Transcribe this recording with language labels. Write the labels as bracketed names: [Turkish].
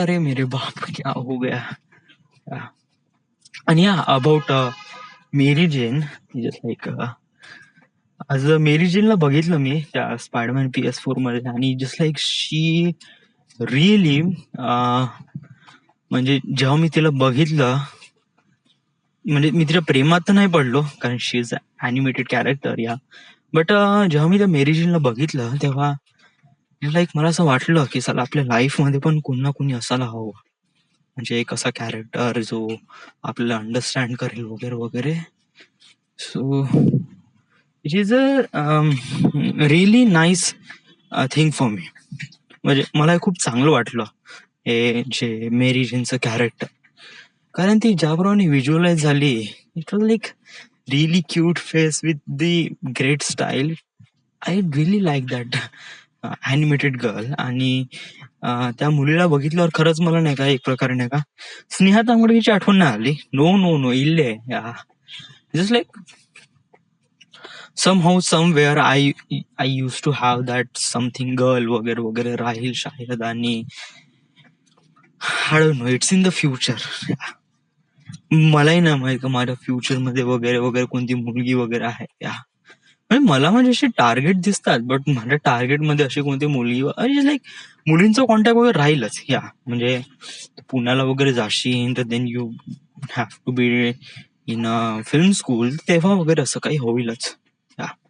[Hindi] अरे मेरे बाप, क्या हो गया. [Marathi] आणि या about Mary gen, just like आज मेरी जेनला बघितलं मी त्या स्पायडरमॅन PS4 मध्ये, आणि जस्ट लाईक शी रिअली म्हणजे जेव्हा मी तिला बघितलं, म्हणजे मी तिच्या प्रेमात तर नाही पडलो, कारण [English] She is animated character या. [Marathi] बट जेव्हा मी त्या मेरी जेनला बघितलं तेव्हा लाईक मला असं वाटलं की चला आपल्या लाईफ मध्ये पण कोण ना कोणी असायला हवं, म्हणजे एक असा कॅरेक्टर जो आपल्याला अंडरस्टँड करेल वगैरे वगैरे. [English] So it is a really nice thing for me. [Marathi] म्हणजे मला हे खूप चांगलं वाटलं हे जे मेरी जेनचं कॅरेक्टर, कारण ती ज्याप्रमाणे व्हिज्युअलाइज झाली, [English] It was like really cute face with the great style. I really like that animated girl. [Marathi] आणि त्या मुलीला बघितल्यावर खरंच मला नाही का एक प्रकारे नाही का स्नेहा तांबडीची आठवण नाही आली. [English] No no no, इल्ले just like somehow somewhere I used to have that something girl वगैरे वगैरे, राहील शाहिद. आणि I don't know, it's in the future. [Marathi] मलाही नाही माहित का माझ्या फ्युचर मध्ये वगैरे वगैरे कोणती मुलगी वगैरे आहे या. म्हणजे मला म्हणजे असे टार्गेट दिसतात, बट माझ्या टार्गेट मध्ये अशी कोणती मुलगी लाईक मुलींचा कॉन्टॅक्ट वगैरे राहीलच या. म्हणजे पुण्याला वगैरे जाशील तर [English] then you have to be in a film school, [Marathi] तेव्हा वगैरे असं काही होईलच या.